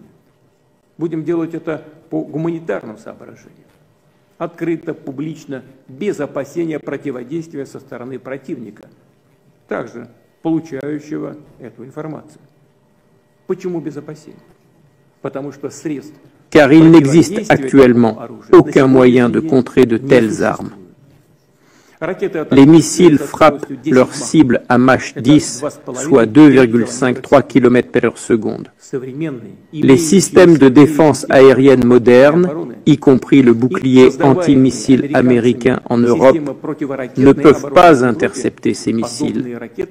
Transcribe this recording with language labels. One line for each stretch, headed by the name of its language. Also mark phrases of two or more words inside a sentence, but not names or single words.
Russian: Будем делать это по гуманитарным соображениям. Открыто, публично, без опасения противодействия со стороны противника, также получающего эту информацию. Почему без опасения? Потому что средств
French: Car il n'existe actuellement aucun moyen de contrer de telles armes. Les missiles frappent leur cible à Mach 10, soit 2,53 km/s. Les systèmes de défense aérienne modernes, y compris le bouclier antimissile américain en Europe, ne peuvent pas intercepter ces missiles.